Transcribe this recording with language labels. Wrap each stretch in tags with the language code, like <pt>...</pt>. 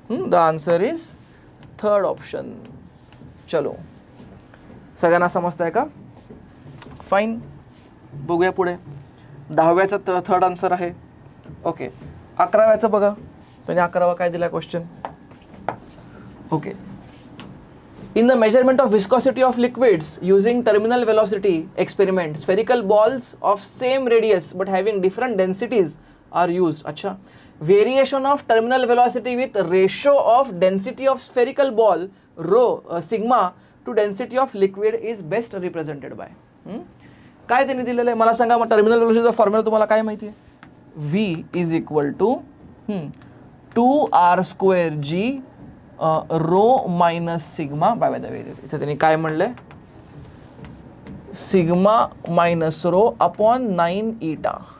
<en>The answer is third option.</en> <mr>चलो, सगळ्यांना समजतंय का? फाईन. बघूया पुढे. 10व्याचं थर्ड आन्सर आहे. ओके, 11व्याचं बघा. त्यांनी 11वा काय दिला question.</mr> <en>Okay, in the measurement of viscosity of liquids using terminal velocity experiment, spherical balls of same radius but having different densities are used. अच्छा, variation of terminal velocity with ratio of density of spherical ball rho sigma to density of liquid is best represented by.</en> <mr>काय त्यांनी दिलेलं आहे मला सांगा. मग terminal वेलोसिटीचा formula तुम्हाला काय माहिती आहे, V is equal to 2r² row minus sigma by the way. इथे त्यांनी काय म्हणलंय, सिग्मा मायनस रो अपॉन 9 ईटा.</mr>